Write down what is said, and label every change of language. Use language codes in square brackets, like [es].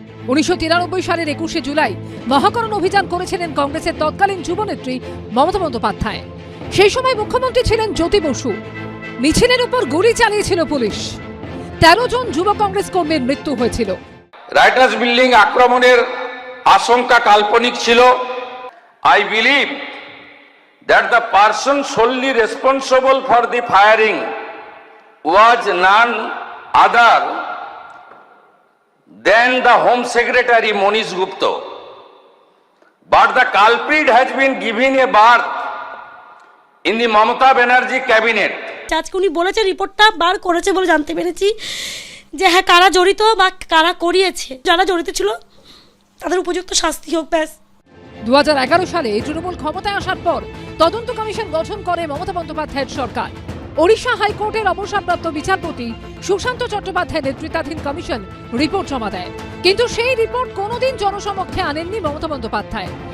[bn] 1993 সালের 21শে জুলাই মহাকরণ অভিযান করেছিলেন কংগ্রেসের তৎকালীন যুবনেত্রী মমতা বন্দ্যোপাধ্যায়। সেই সময় মুখ্যমন্ত্রী ছিলেন জ্যোতি বসু। মিছিলের উপর গুলি চালিয়েছিল পুলিশ। 13 জন যুব কংগ্রেস কর্মীর মৃত্যু হয়েছিল। রাইটার্স বিল্ডিং আক্রমণের আশঙ্কা কাল্পনিক ছিল। [en] I believe that the person solely responsible for the firing was none other than the Home Secretary Monish Gupta. But the culprit has been given a berth in the Mamata Banerjee cabinet. [bn] আজকে উনি বলেছে, রিপোর্টটা বার করেছে বলে জানতে পেরেছি যে হ্যাঁ, কারা জড়িত বা কারা করিয়েছে, যারা জড়িত ছিল তাদের উপযুক্ত শাস্তি হোক, ব্যাস। 2011 সালে তৃণমূল ক্ষমতায় আসার পর তদন্ত কমিশন গঠন করে মমতা বন্দ্যোপাধ্যায়ের সরকার। ওড়িশা হাইকোর্টের অবসরপ্রাপ্ত বিচারপতি সুশান্ত চট্টোপাধ্যায় নেতৃত্বাধীন কমিশন রিপোর্ট জমা দেয়, কিন্তু সেই রিপোর্ট কোনোদিন জনসমক্ষে আনেননি মমতা বন্দ্যোপাধ্যায়।